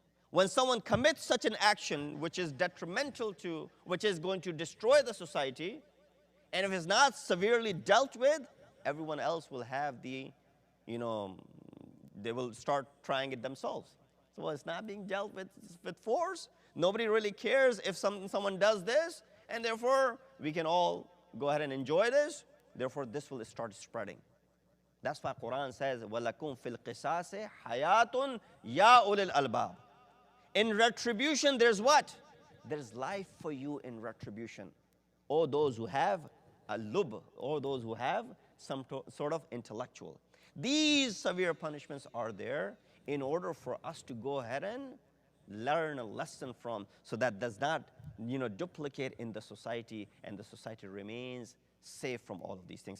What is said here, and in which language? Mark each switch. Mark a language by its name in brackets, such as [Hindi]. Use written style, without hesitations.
[English] When someone commits such an action which is detrimental to, which is going to destroy the society, and if it's not severely dealt with, everyone else will have the, they will start trying it themselves. So well, it's not being dealt with force. Nobody really cares if someone does this, and therefore we can all go ahead and enjoy this. Therefore, this will start spreading. That's why Quran says, [Arabic] وَلَكُمْ فِي الْقِصَاصِ حَيَاتٌ يَا أُولِي الْأَلْبَابِ. [English] In retribution, there's what? There's life for you in retribution. Or those who have a lub, or those who have some sort of intellectual. These severe punishments are there in order for us to go ahead and learn a lesson from, so that does not, duplicate in the society, and the society remains safe from all of these things.